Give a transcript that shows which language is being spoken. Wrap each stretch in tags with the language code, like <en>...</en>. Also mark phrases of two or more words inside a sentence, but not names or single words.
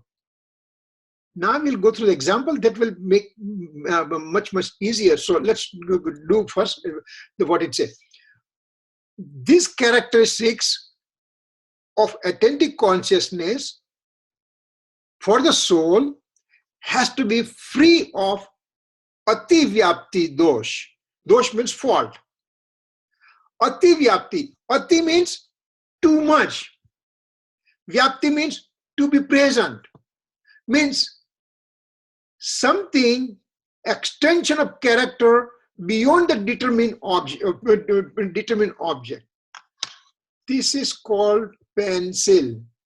<en>Now we'll go through the example that will make much easier. So let's do first what it says. These characteristics of attentive consciousness for the soul has to be free of</en> <sa>अति व्याप्ति दोष.</sa> <en>Dosh means fault.</en> <sa>अति व्याप्ति.</sa> <en>Ati means too much. Vyapti means to be present. Means something, extension of character beyond the determined object. This is called pencil.</en>